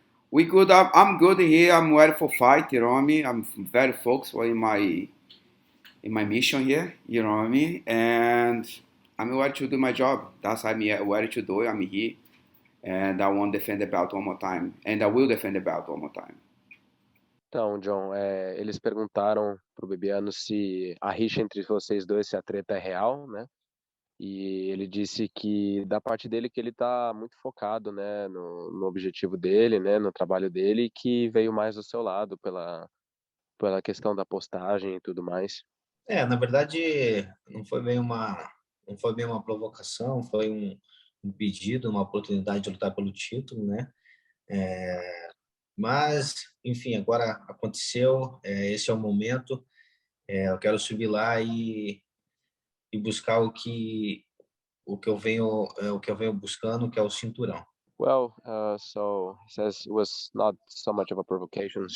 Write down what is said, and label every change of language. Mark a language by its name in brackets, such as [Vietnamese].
[English] We good. I'm good here. I'm ready for fight. You know what I mean? I'm very focused in my mission here. You know what I mean? And I'm ready to do my job. That's how I'm ready to do it. I'm here. And I want to defend the belt one more time. And I will defend the belt one more time. [Portuguese] Então, John, eles perguntaram pro Bibiano se a rixa entre vocês dois, se a treta é real, né? E ele disse que da parte dele que ele tá muito focado, né, no objetivo dele, né, no trabalho dele, e que veio mais do seu lado pela questão da postagem e tudo mais. Na verdade, não foi bem uma provocação, foi um pedido, uma oportunidade de lutar pelo título, né? Mas, enfim, agora aconteceu, esse é o momento. Eu quero subir lá e buscar o que eu venho buscando, que é o cinturão. [English] Well, so he says it was not so much of a provocation.